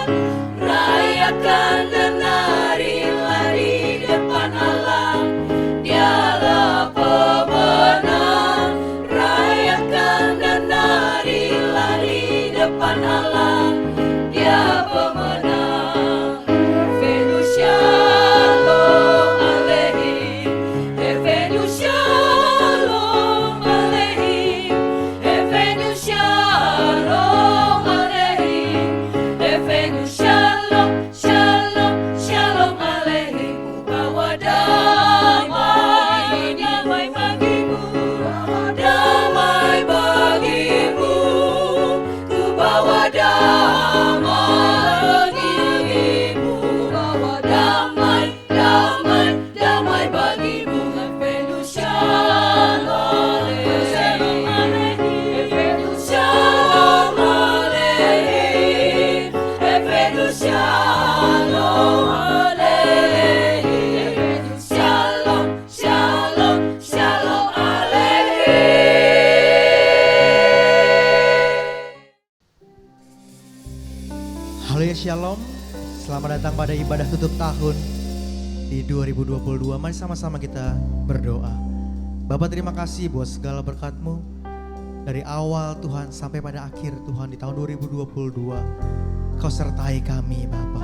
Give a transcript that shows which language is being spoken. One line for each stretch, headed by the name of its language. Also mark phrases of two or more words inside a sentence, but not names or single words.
Indonesian: Rayakan dan marilah di depan Allah, Dialah pemenang. Rayakan dan marilah di depan Allah, Dia pemenang.
Hebrew: הבאנו שלום עליכם, הבאנו שלום עליכם, הבאנו שלום עליכם, הבאנו שלום, שלום, שלום עליכם.
Indonesian: Ku bawa damai, damai bagimu, damai bagimu. Ku bawa damai bagimu, bawa damai, damai, damai bagimu.
Hebrew: הבאנו שלום עליכם, הבאנו שלום עליכם, הבאנו שלום עליכם, הבאנו שלום, שלום, שלום עליכם.
Indonesian: Haleluya Shalom, selamat datang pada ibadah tutup tahun di 2022. Mari sama-sama kita berdoa. Bapak, terima kasih buat segala berkat-Mu dari awal Tuhan sampai pada akhir Tuhan di tahun 2022. Kau sertai kami Bapa.